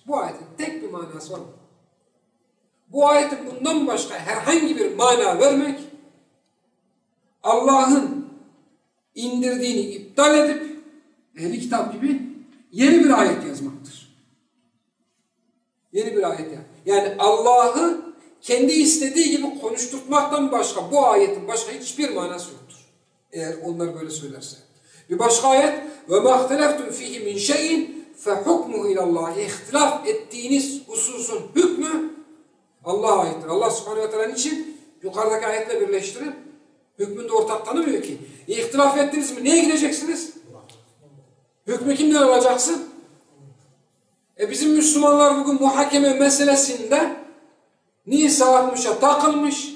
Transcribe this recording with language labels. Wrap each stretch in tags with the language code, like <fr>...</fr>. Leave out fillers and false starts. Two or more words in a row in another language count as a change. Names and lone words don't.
<tr>Bu ayetin tek bir manası var mı? Bu ayetin bundan başka herhangi bir mana vermek, Allah'ın indirdiğini iptal edip, ehli kitap gibi yeni bir ayet yazmaktır. Yeni bir ayet yani Allah'ı kendi istediği gibi konuşturtmaktan başka bu ayetin başka hiçbir manası yoktur. Eğer onlar böyle söylerse.</tr> <ar>Bir başka ayet وَمَا اخْتَلَفْتُمْ ف۪يهِ مِنْ شَيْءٍ فَحُكْمُهُ اِلَى اللّٰهِ</ar> <tr>İhtilaf ettiğiniz hususun hükmü Allah'a aittir. Allah</tr> <ar>سبحانه وتعالى'nın</ar> <tr>için yukarıdaki ayetle birleştirin. Hükmünde ortak tanımıyor ki. İhtilaf ettiniz mi? Neye gideceksiniz? Hükmü kimden alacaksın? Bizim Müslümanlar bugün muhakeme meselesinde Nisa 60'a takılmış.</tr>